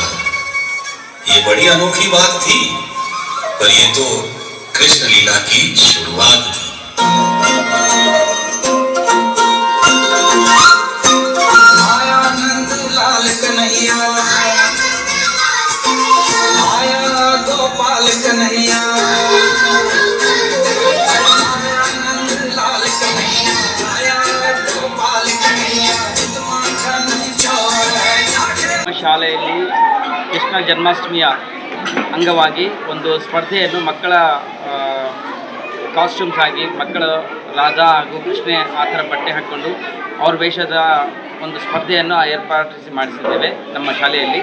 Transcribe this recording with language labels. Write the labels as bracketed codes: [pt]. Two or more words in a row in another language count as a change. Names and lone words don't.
[hi] ये बड़ी अनोखी बात थी, पर ये तो कृष्ण लीला की शुरुआत थी। आया नंद लाल कन्हैया, आया गोपाल कन्हैया, [kn] ಶಾಲೆಯಲ್ಲಿ ಕೃಷ್ಣ ಜನ್ಮಾಷ್ಟಮಿಯ ಅಂಗವಾಗಿ ಒಂದು ಸ್ಪರ್ಧೆಯನ್ನು ಮಕ್ಕಳ ಕಾಸ್ಟ್ಯೂಮ್ಸ್ ಆಗಿ ಮಕ್ಕಳು ರಾಧಾ ಹಾಗೂ ಕೃಷ್ಣ ಆ ಥರ ಬಟ್ಟೆ ಹಾಕ್ಕೊಂಡು ಅವ್ರ ವೇಷದ ಒಂದು ಸ್ಪರ್ಧೆಯನ್ನು ಏರ್ಪಾಟಿಸಿ ಮಾಡಿಸಿದ್ದೇವೆ ನಮ್ಮ ಶಾಲೆಯಲ್ಲಿ.